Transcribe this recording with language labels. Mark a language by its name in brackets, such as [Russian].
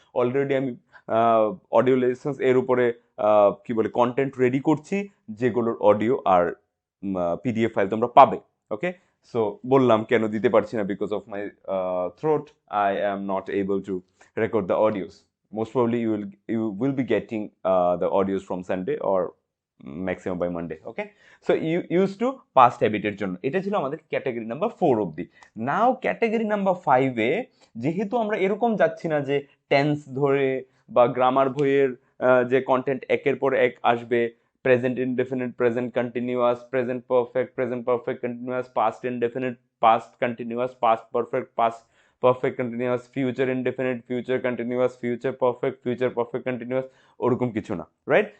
[Bangla] Already আমি audio lessons এর উপরে কি বলে কন্টেন্ট রেডি করছি, যেগুলোর অডিও আর পিডিএফ ফাইল তোমরা পাবে, ওকে। [English] so [Bangla] বললাম কেন দিতে পারছি না, [English] Because of my throat, I am not able to record the audios. Most probably you will be getting the audios from Sunday or maximum by Monday, okay? So you used to past habit [Bangla] এর জন্য এটা ছিল আমাদের category number 4 অবধি। নাও category number 5 এ যেহেতু আমরা এরকম যাচ্ছি না যে টেন্স ধরে বা গ্রামার বইয়ের যে কন্টেন্ট একের পর এক আসবে, present indefinite, present continuous, present perfect continuous, past indefinite, past continuous, past perfect, past perfect continuous, future indefinite, future continuous, future perfect continuous, ওরকম কিছু না, রাইট?